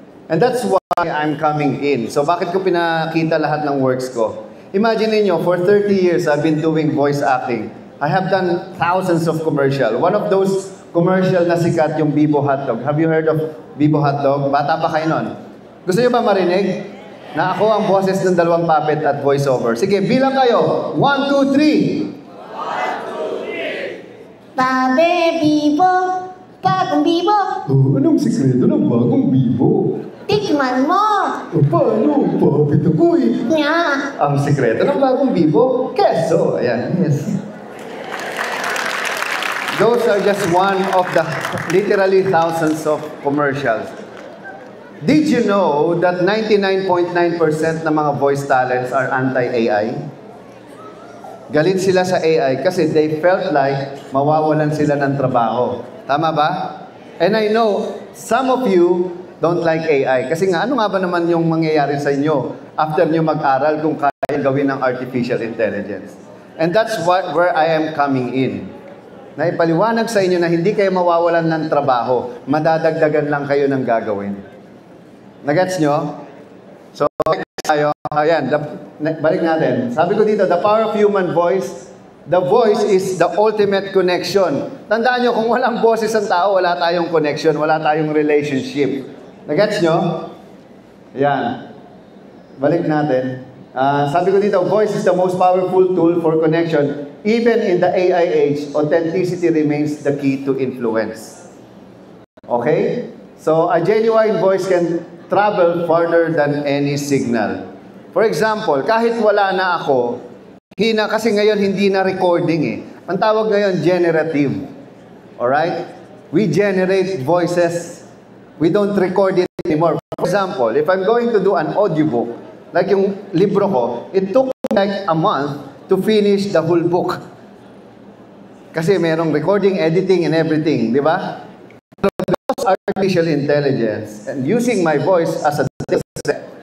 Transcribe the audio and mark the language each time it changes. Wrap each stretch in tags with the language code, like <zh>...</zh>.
<en>And that's why I'm coming in.</en> <tl>So bakit ko pinakita lahat ng works ko? Imagine niyo,</tl> <en>for 30 years I've been doing voice acting. I have done thousands of commercial. One of those commercial</en> <tl>na sikat yung</tl> <en>Bibo Hotdog. Have you heard of Bibo Hotdog?</en> <tl>Bata pa kayo nun. Gusto niyo ba marinig na ako ang boses ng dalawang puppet at voiceover? Sige, bilang kayo. 1, 2, 3. Babe, Bibo, bagong Bibo. Oh, anong sikreto ng bagong Bibo? Tikman mo. Paano? Puppet ako Nya. Ang sikreto ng bagong Bibo? Keso. Ayan, yes.</tl> <en>Those are just one of the literally thousands of commercials. Did you know that 99.9% ng mga voice talents are anti-AI?</en> <tl>Galit sila sa AI kasi</tl> <en>they felt like</en> <tl>mawawalan sila ng trabaho. Tama ba?</tl> <en>And I know some of you don't like AI.</en> <tl>Kasi nga, ano nga ba naman yung mangyayari sa inyo after nyo mag-aral kung kaya gawin ng artificial intelligence?</tl> <en>And that's where I am coming in.</en> <tl>Naipaliwanag sa inyo na hindi kayo mawawalan ng trabaho. Madadagdagan lang kayo ng gagawin. Nagets nyo? So, tayo. Ayan, balik natin. Sabi ko dito,</tl> <en>the power of human voice. The voice is the ultimate connection.</en> <tl>Tandaan nyo, kung walang boses ang tao, wala tayong connection, wala tayong relationship. Nagets nyo? Ayan. Balik natin. Sabi ko dito,</tl> <en>voice is the most powerful tool for connection. Even in the AI age, authenticity remains the key to influence. Okay? So, a genuine voice can travel farther than any signal. For example,</en> <tl>kahit wala na ako, kasi ngayon hindi na recording Ang tawag ngayon, generative.</tl> <en>Alright? We generate voices. We don't record it anymore. For example, if I'm going to do an audiobook,</en> <tl>like yung libro ko,</tl> <en>it took like a month to finish the whole book.</en> <tl>Kasi merong</tl> <en>recording, editing, and everything,</en> <tl>di ba?</tl> <en>artificial intelligence and using my voice as a data set.</en>